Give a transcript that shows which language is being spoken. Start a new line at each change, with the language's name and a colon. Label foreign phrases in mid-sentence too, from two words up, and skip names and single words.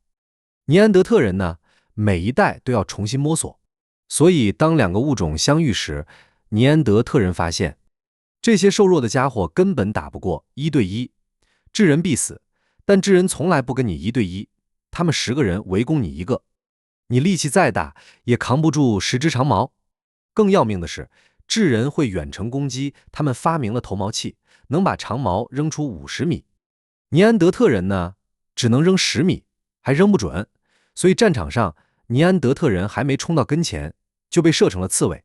Chinese: 尼安德特人呢，每一代都要重新摸索，所以當2個物種相遇時，尼安德特人發現，這些瘦弱的家伙根本打不過1對1，智人必死，但智人從來不跟你1對1，他們10個人圍攻你1個，你力氣再大也扛不住10支長矛。更要命的是，智人會遠程攻擊，他們發明了投矛器，能把長矛扔出50米。尼安德特人呢，只能扔10米，還扔不準，所以戰場上尼安德特人還沒衝到跟前，就被射成了刺蝟。